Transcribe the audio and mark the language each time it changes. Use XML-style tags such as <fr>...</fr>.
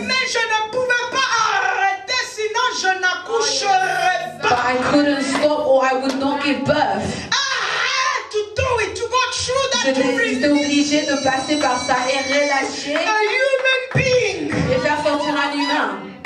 <fr>Mais je ne pouvais pas arrêter, sinon je n'accoucherais</fr> <en>But</en> <fr>pas.</fr> <en>I couldn't stop or I would not give birth. I had to do it, to go through that, to</en> <fr>J'étais</fr> <en>release</en> <fr>obligée de passer par ça et relâcher</fr> <en>a human being.</en> <fr>et faire sortir un humain.</fr>